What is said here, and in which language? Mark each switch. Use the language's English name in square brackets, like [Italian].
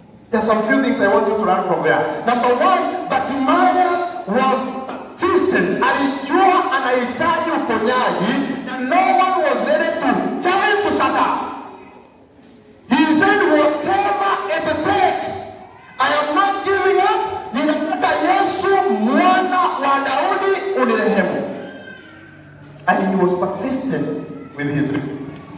[English] There's some few things I want you to learn from there. Number one, Timaeus was persistent. [Swahili] Alijua anahitaji uponyaji, [English] and no one was ready to tell him to shut up. He said, whatever it takes, I am not giving up. [Swahili] Ninataka Yesu mwana wa Daudi unirehemu. [English] And he was persistent with his request.